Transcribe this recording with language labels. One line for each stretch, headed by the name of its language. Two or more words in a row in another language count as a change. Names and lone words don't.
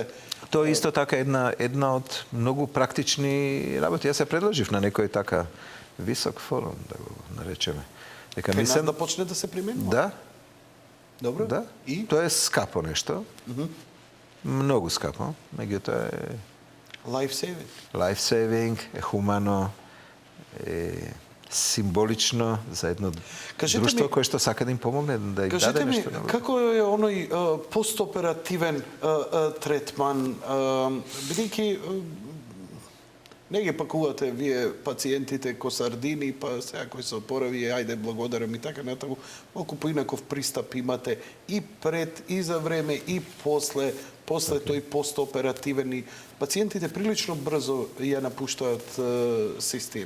Macedonian: Тоа исто така една од многу практични работи. Јас се предложив на некој така висок форум, да го наречеме. Дека Кај нас да почне да се применува? Да, Добро. да. И? Тоа е скапо нешто. Многу скапо, меѓутоа е
English: Life saving. life saving,
Macedonian: е хумано, е символично за едно Кажете друштво ми- кое што сака да им помогне, да им Кажете даде ми, нешто. како е оној постоперативен третман, бидејќи не ги пакувате вие пациентите ко сардини, па сега кој се опорави, ајде благодарам и така натаму, малку поинаков пристап имате и пред, и за време, и после тој постоперативен и пациентите прилично брзо ја напуштаат систина.